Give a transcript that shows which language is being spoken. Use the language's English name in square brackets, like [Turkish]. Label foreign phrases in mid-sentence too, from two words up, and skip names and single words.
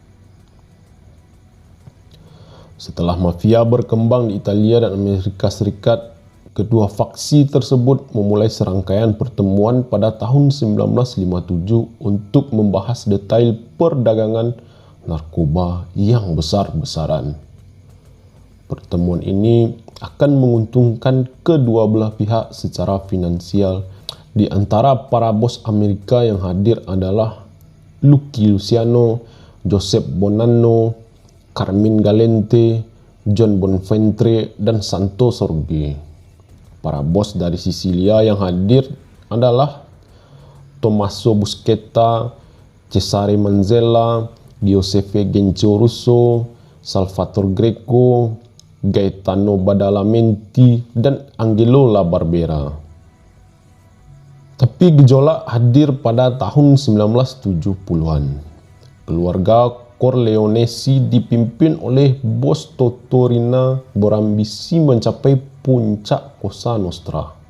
[Indonesian] Setelah mafia berkembang di Italia dan Amerika Serikat, kedua faksi tersebut memulai serangkaian pertemuan pada tahun 1957 untuk membahas detail perdagangan narkoba yang besar-besaran. Pertemuan ini akan menguntungkan kedua belah pihak secara finansial. Di antara para bos Amerika yang hadir adalah Lucky Luciano, Joseph Bonanno, Carmine Galante, John Bonventre, dan Santo Sorge. Para bos dari Sisilia yang hadir adalah Tommaso Buscetta, Cesare Manzella, Giuseppe Genzo Russo, Salvatore Greco, Gaetano Badalamenti, dan Angelo La Barbera. Tapi gejolak hadir pada tahun 1970-an. Keluarga Corleonesi dipimpin oleh bos Toto Riina berambisi mencapai puncak Cosa Nostra.